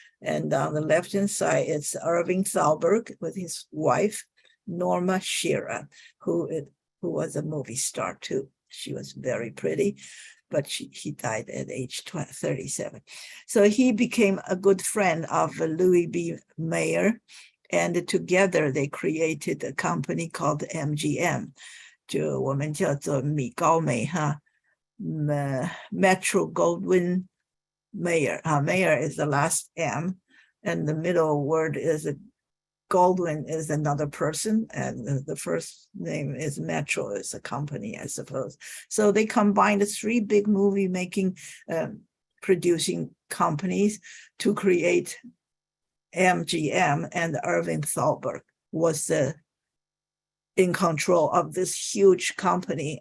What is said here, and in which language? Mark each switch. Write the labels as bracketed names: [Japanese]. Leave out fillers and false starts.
[English] And on the left-hand side, it's Irving Thalberg with his wife, Norma Shearer, who who was a movie star too. She was very pretty, but he died at age 37. So he became a good friend of Louis B. Mayer, and together they created a company called MGM. [Chinese] 就我们叫做米高梅哈，Metro Goldwyn Mayer. [English] Mayer is the last M, and the middle word is Goldwyn is another person, and the first name is Metro, is a company, I suppose. So they combined 3 big movie making, producing companies to create MGM, and Irving Thalberg was in control of this huge company.